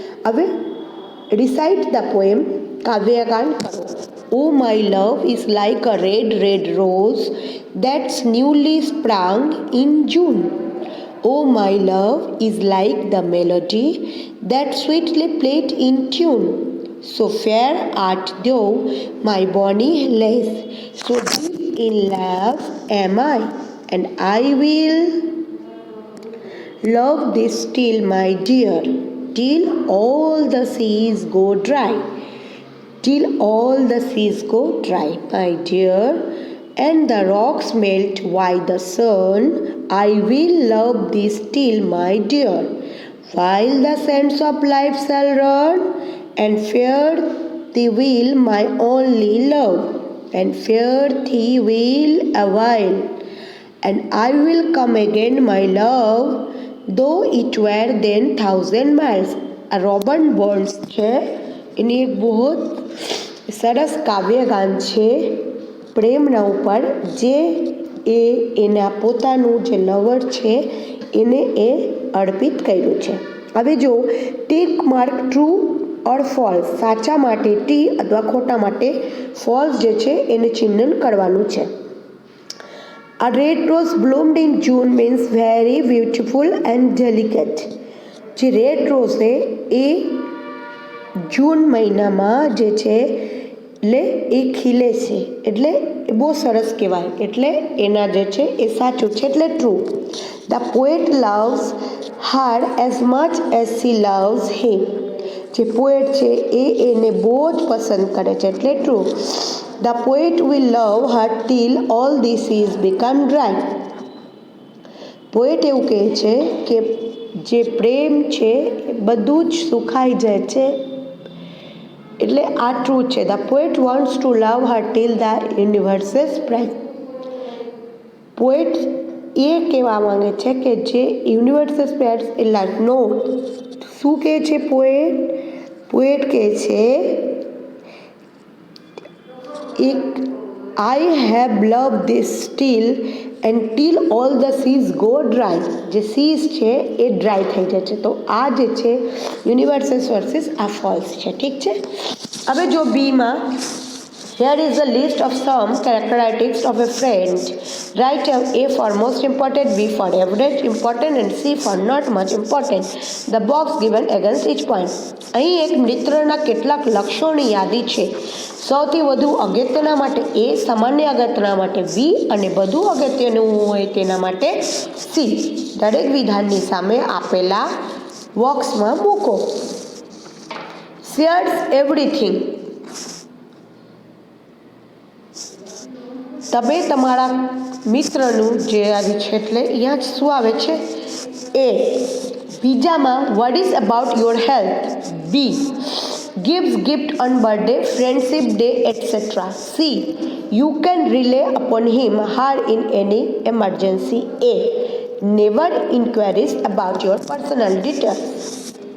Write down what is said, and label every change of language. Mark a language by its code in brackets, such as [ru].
[gu] હવે [en] recite the poem, [gu] કાવ્યગાન કરો. [en] O my love is like a red red rose that's newly sprang in June. O my love is like the melody that sweetly played in tune. So fair art thou, my bonny lass. So deep in love am I, and I will love thee still, my dear, till all the seas go dry. Till all the seas go dry, my dear, and the rocks melt by the sun. I will love thee still, my dear, while the sands of life shall run, and fear thee will my only love, and fear thee will a while, and I will come again, my love, though it were then 1,000 miles. [gu] આ Robert બોર્ન્સ છે, એની એક બહુ સરસ કાવ્યગાન છે પ્રેમના ઉપર, જે એના પોતાનું જે લવર છે એને એ અર્પિત કર્યું છે. હવે જો [en] tick mark true or false, [gu] સાચા માટે ટી અથવા ખોટા માટે ફોલ્સ જે છે એને ચિહ્ન કરવાનું છે. [en] A red rose bloomed in June means very beautiful and delicate. [gu] જે રેડ રોઝ છે એ જૂન મહિનામાં જે છે એટલે એ ખીલે છે, એટલે એ બહુ સરસ કહેવાય, એટલે એના જે છે એ સાચું છે, એટલે true. [en] The poet loves her as much as she loves him. [gu] જે પોએટ છે એ એને બહુ જ પસંદ કરે છે, એટલે true. [en] The poet will love her till all the seas become dry. [gu] Poet એવું કહે છે કે જે પ્રેમ છે એ બધું જ સુખાઈ જાય છે, એટલે આ ટ્રુ છે. [en] The poet wants to love her till the universe spread. [gu] Poet એ કહેવા માંગે છે કે જે યુનિવર્સ સ્પ્રેડ એટલે નો. શું કહે છે પોએટ? પોએટ કહે છે [en] I have loved this still until all the seas go dry. [gu] જે seas છે એ ડ્રાય થઈ જાય છે. તો આ જે છે યુનિવર્સલ સોર્સિસ આ ફોલ્સ છે. ઠીક છે. હવે જો બીમાં [en] here is a list of some characteristics of a friend. Write A for most important, B for average important and C for not much important. The box given against each point. [gu] અહીં એક મિત્રના કેટલાક લક્ષણોની યાદી છે. સૌથી વધુ અગત્યના માટે A, સામાન્ય અગત્યના માટે B અને બધું અગત્યનું હોય તેના માટે C. દરેક વિધાનની સામે આપેલા બોક્સમાં મૂકો. [en] Shares everything. [gu] તમે તમારા મિત્રનું જે આવી છે એટલે અહીંયા જ શું આવે છે A. બીજામાં [en] what is about your health. B. gives gift on birthday, friendship day, etc. C. you can rely upon him, her in any emergency. A. never inquiries about your personal details.